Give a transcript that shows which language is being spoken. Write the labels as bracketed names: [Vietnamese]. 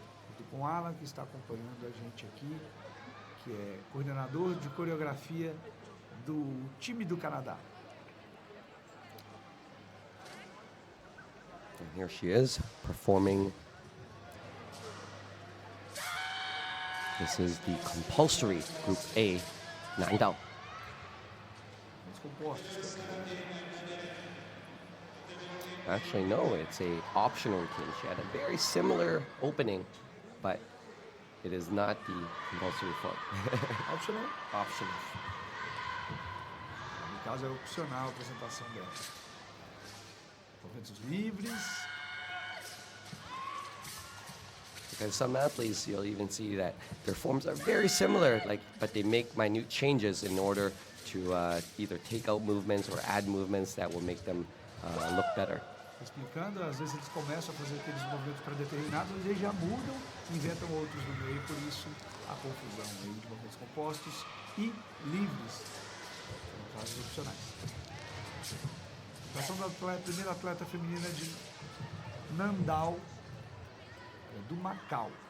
[Portuguese] Estou com o Alan, que está acompanhando a gente aqui, que é coordenador de coreografia do time do Canadá. [English] And here she is performing. This is the compulsory Group A, Nandao. [Portuguese] Os compostos. [English] Actually, no, it's a optional routine. She had a very similar opening, but it is not the compulsory foot. Optional? Optional. [Portuguese] No caso é opcional a apresentação dela. Movimentos livres. [English] Because some athletes, you'll even see that their forms are very similar, but they make minute changes in order to either take out movements or add movements that will make them look better. [Portuguese] Explicando, às vezes eles começam a fazer aqueles movimentos pré-determinados, eles já mudam, inventam outros no meio, por isso a confusão aí de movimentos compostos e livres, são casos opcionais. A apresentação da primeira atleta feminina de Nandao, do Macau.